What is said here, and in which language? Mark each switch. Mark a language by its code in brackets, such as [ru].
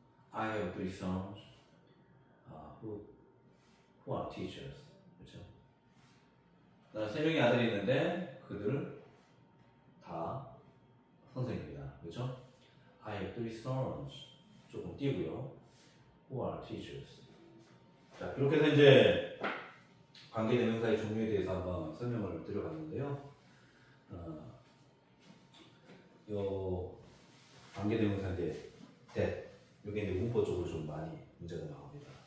[en] I have three sons who are teachers, 그죠? [ko] 세 명의 아들이 있는데 그들 다 선생님이다, 그죠? [en] I have three sons, [ko] 조금 띄고요. [en] Who are teachers. [ko] 자, 이렇게 해서 이제 관계대명사의 종류에 대해서 한번 설명을 드려봤는데요. 요 관계대명사인데 that 이게 이제 문법적으로 좀 많이 문제가 나옵니다.